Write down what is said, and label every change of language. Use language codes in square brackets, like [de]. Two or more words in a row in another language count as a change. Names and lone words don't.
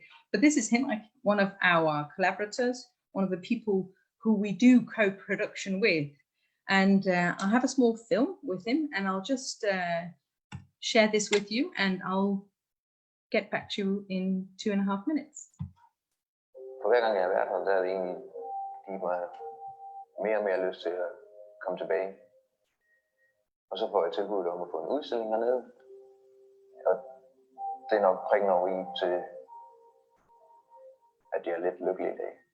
[en] But this is him, like one of our collaborators, one of the people who we do co-production with. And I have a small film with him, and I'll just share this with you, and I'll get back to you in 2.5 minutes. [da] For hver gang jeg har været her, der er det egentlig givet mig mere og mere lyst til at komme tilbage. Og så får jeg tilbuddet om at få en udstilling hernede. Og det er nok prikken over i til, at de er lidt lykkelige i dag.